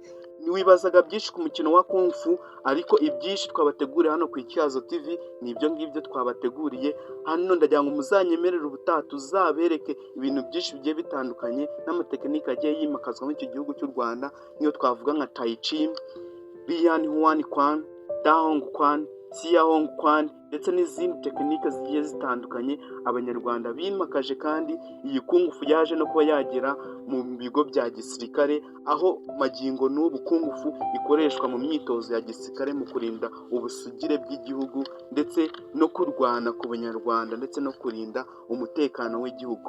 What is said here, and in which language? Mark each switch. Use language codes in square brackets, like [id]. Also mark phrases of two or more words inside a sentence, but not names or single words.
[rw] Wibazaga byinshi ku mukino wa Kung Fu, ariko ibyinshi twabateguriye hano ku Ityazo TV ni ibyo ngibyo twabateguriye. Hano ndagira ngo muzanyemerere ubutaha tuzabereke ibintu byinshi bigiye bitandukanye n'amatekinike agiye yimakazwa muri iki gihugu cy'u Rwanda, niyo twavuga nka Tai Chi, Lian Huan Quan, Da Hong Quan Sia Hong Kwan ndetse n'izindi tekinike zigiye zitandukanye abanyarwanda bimakaje, kandi iyi kungufu yaje no kuba yagera mu bigo bya gisirikare, aho magingo n'ubu kungufu ikoreshwa mu myitozo ya gisirikare mu kurinda ubusugire bw'igihugu ndetse no kurwana ku banyarwanda ndetse no kurinda umutekano w'igihugu.